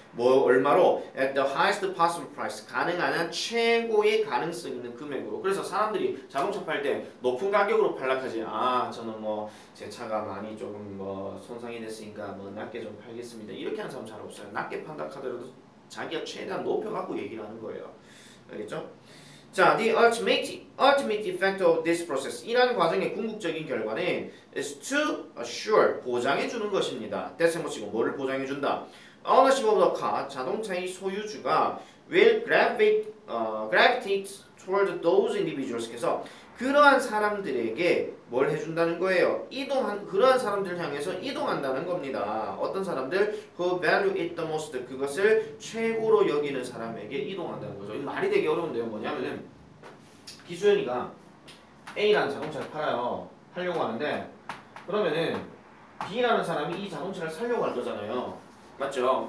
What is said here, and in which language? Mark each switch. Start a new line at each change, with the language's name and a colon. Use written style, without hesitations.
Korean: 뭐 얼마로
English: at the highest possible price
Korean: 가능한 한 최고의 가능성 있는 금액으로. 그래서 사람들이 자동차 팔 때 높은 가격으로 팔락하지. 아 저는 뭐 제 차가 많이 조금 뭐 손상이 됐으니까 뭐 낮게 좀 팔겠습니다. 이렇게 하는 사람 잘 없어요. 낮게 판다 하더라도 자기가 최대한 높여갖고 얘기를 하는 거예요. 알겠죠?
English: 자, the ultimate effect of this process
Korean: 이라는 과정의 궁극적인 결과는
English: is to assure
Korean: 보장해 주는 것입니다. 대세모치고 뭐를 보장해 준다?
English: Ownership of the car
Korean: 자동차의 소유주가
English: will gravitate toward those individuals.
Korean: 그래서 그러한 사람들에게 뭘 해준다는 거예요? 그러한 사람들 향해서 이동한다는 겁니다. 어떤 사람들?
English: who value it the most.
Korean: 그것을 최고로 여기는 사람에게 이동한다는 거죠. 이거 말이 되게 어려운데요. 뭐냐면은 기수연이가 A라는 자동차를 팔려고 하는데 그러면은 B라는 사람이 이 자동차를 사려고 할 거잖아요. 맞죠?